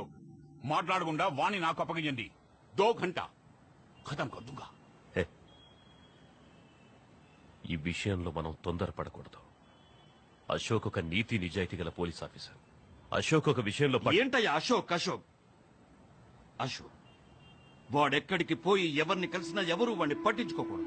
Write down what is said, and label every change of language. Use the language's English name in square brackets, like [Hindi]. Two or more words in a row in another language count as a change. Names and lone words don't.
[Telugu] మాట్లాడకుండా వాణ్ణి నాకు అప్పగించండి. [Hindi] 2 घंटा ख़तम कर दूँगा. [Telugu] ఈ విషయంలో మనం తొందరపడకూడదు. అశోక్ ఒక నీతి నిజాయితీ గల [English] police officer. [Telugu] అశోక్ ఒక విషయంలో ఏంటయ్యా అశోక్? అశోక్ వాడెక్కడికి పోయి ఎవరిని కలిసినా ఎవరు వాడిని పట్టించుకోకూడదు.